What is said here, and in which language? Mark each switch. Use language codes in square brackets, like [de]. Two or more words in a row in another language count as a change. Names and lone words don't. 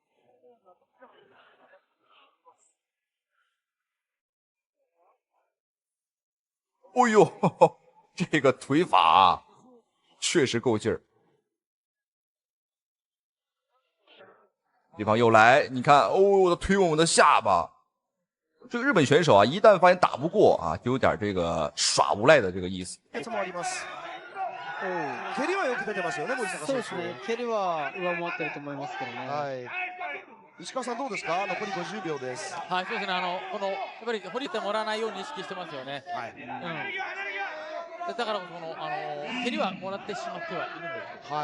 [zh] 哦呦，呵呵，这个腿法啊确实够劲儿。对方又来，你看，哦，我的推我的下巴。这个日本选手啊，一旦发现打不过啊，就有点这个耍无赖的这个意思。 [ja] 蹴りはよく出てますよね、森坂選手。そうですね。蹴りは上回ってると思いますけどね。石川さんどうですか？残り50秒です。はい、そうですね。このやっぱり掘りてもらわないように意識してますよね。だからこの蹴りはもらってしまってはいるんです。